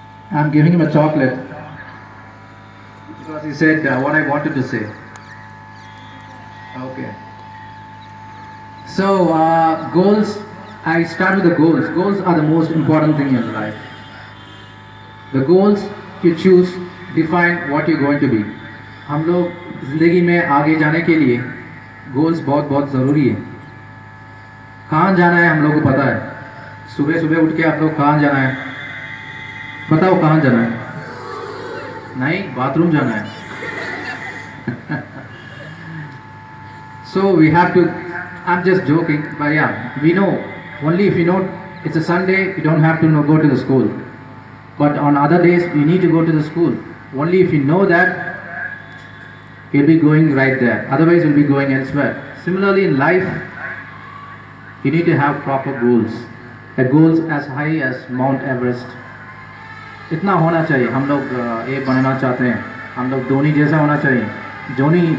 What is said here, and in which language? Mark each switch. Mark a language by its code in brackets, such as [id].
[en] I'm giving him a chocolate because he said what I wanted to say. Okay. So goals. I start with the goals. Goals are the most important thing in your life. The goals you choose define what you're going to be. [hi] हम लोग ज़िंदगी में आगे जाने के लिए goals बहुत बहुत ज़रूरी है. कहाँ जाना है हम लोग को पता है. सुबह सुबह उठ के आप लोग कहाँ जाना है? बताओ कहाँ जाना है? नहीं, बाथरूम जाना है. [en] So we have to. I'm just joking, but yeah, we know. Only if you know it's a Sunday, you don't have to go to the school. But on other days, you need to go to the school. Only if you know that you'll be going right there. Otherwise, you'll be going elsewhere. Similarly, in life, you need to have proper goals. A goals as high as Mount Everest. [hi] इतना होना चाहिए. हम लोग ये बनना चाहते हैं. हम लोग धोनी जैसा होना चाहिए.